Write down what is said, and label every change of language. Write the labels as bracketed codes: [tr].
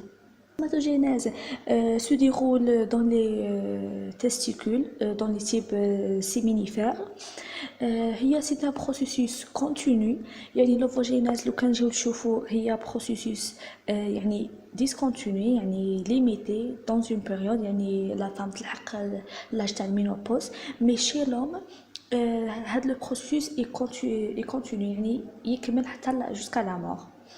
[fr] La spermatogénèse se déroule dans les testicules, dans les types séminifères. C'est un processus continu. [ar] يعني l'ovogénèse لو كان نجيو نشوفو هي processus يعني discontinu يعني [fr] limité dans une période [ar] يعني [fr] la femme [ar] تلحق l'âge تاع المينوبوز. [fr] Mais chez l'homme هذا le processus est continu [ar] يعني يكمل حتى [fr] jusqu'à la mort.